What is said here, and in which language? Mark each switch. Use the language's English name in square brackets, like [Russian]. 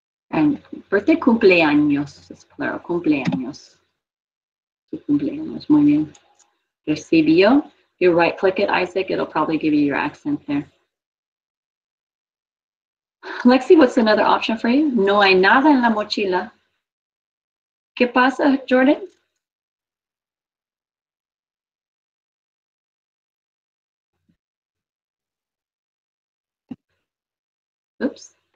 [Spanish] And birthday cumpleaños, es plural, cumpleaños. Tu cumpleaños, muy bien. [English] Recibió, you right click it, Isaac, it'll probably give you your accent there. Lexi, what's another option for you? [Spanish] No hay nada en la mochila. ¿Qué pasa, Jordan? [English] Oops.